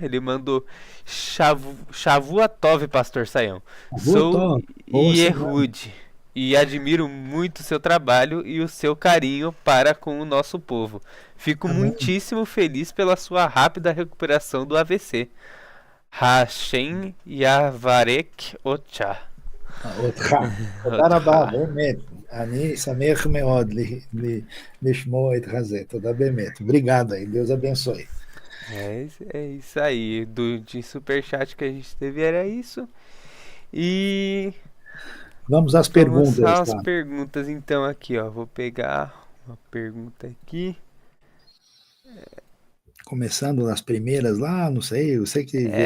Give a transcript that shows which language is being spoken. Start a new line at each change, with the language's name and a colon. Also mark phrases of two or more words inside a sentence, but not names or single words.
Portuguese: Ele mandou Shavuatov, Pastor Sayão. Boa Sou tarde. Boa semana. Yehud e admiro muito o seu trabalho e o seu carinho para com o nosso povo. Fico Amém. muitíssimo feliz pela sua rápida recuperação do AVC.
Hebrew: השם יברך אותך. אותך. תודה רבה, באמת. אני שמח מאוד לשמוע את זה. תודה באמת.
Portuguese: Obrigado aí. Deus abençoe. É isso aí. De superchat que a gente teve era isso. E Vamos às vamos perguntas, às tá? perguntas então aqui, ó. Vou pegar uma pergunta aqui. Começando nas primeiras lá, não sei, eu sei que